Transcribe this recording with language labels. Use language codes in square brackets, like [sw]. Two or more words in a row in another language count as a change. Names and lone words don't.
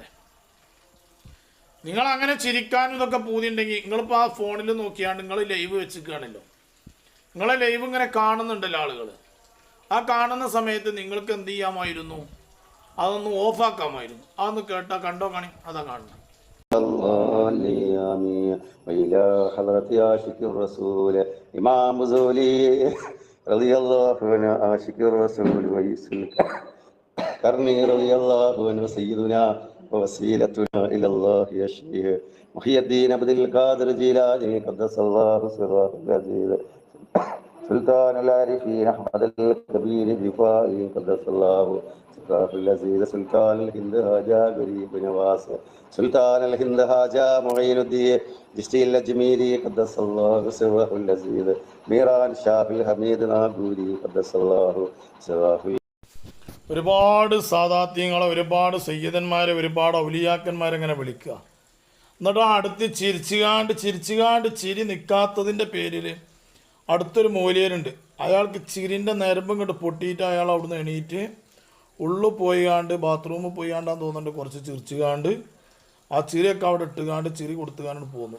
[ml] നിങ്ങൾ അങ്ങനെ ചിരിക്കാനും ഇതൊക്കെ പൂതിയുണ്ടെങ്കിൽ നിങ്ങളിപ്പോൾ ആ ഫോണിൽ നോക്കിയാണ്ട് നിങ്ങൾ ലൈവ് വെച്ചിരിക്കുകയാണല്ലോ, നിങ്ങളെ ലൈവ് ഇങ്ങനെ കാണുന്നുണ്ടല്ലോ ആളുകൾ. ആ കാണുന്ന സമയത്ത് നിങ്ങൾക്ക് എന്ത് ചെയ്യാമായിരുന്നു? അതൊന്ന് ഓഫാക്കാമായിരുന്നു. അതൊന്ന് കണ്ടോ കാണി, അതാ കാണുന്നത്. [ar] ووسيلتنا إلى الله يا شيخ محي الدين عبد القادر الجيلاني قدس الله سره العزيز سلطان العارفين أحمد الكبير الرفاعي قدس الله سره العزيز سلطان الهند هاجا غريب نواس سلطان الهند هاجا معين الدين جشتي الأجميري قدس الله سره العزيز ميران شاه الحميد ناغوري قدس الله سره. [ml] ഒരുപാട് സാദാത്യങ്ങളെ, ഒരുപാട് സയ്യിദന്മാരെ, ഒരുപാട് ഔലിയാക്കന്മാരെങ്ങനെ വിളിക്കുക. എന്നിട്ട് അടുത്ത് ചിരിച്ചുകാണ്ട് ചിരി നിൽക്കാത്തതിൻ്റെ പേരിൽ അടുത്തൊരു മൂല്യരുണ്ട്. അയാൾക്ക് ചിരിൻ്റെ നേരമ്പം കൊണ്ട് പൊട്ടിയിട്ട് അയാൾ അവിടുന്ന് എണീറ്റ് ഉള്ളിൽ പോയിക്കാണ്ട് ബാത്റൂമിൽ പോയിക്കാണ്ടാന്ന് തോന്നുന്നുണ്ട്, കുറച്ച് ചിരിച്ചുകാണ്ട് ആ ചിരിയൊക്കെ അവിടെ ഇട്ടുകാണ്ട് ചിരി കൊടുത്തുകാണ്ട് പോന്നു.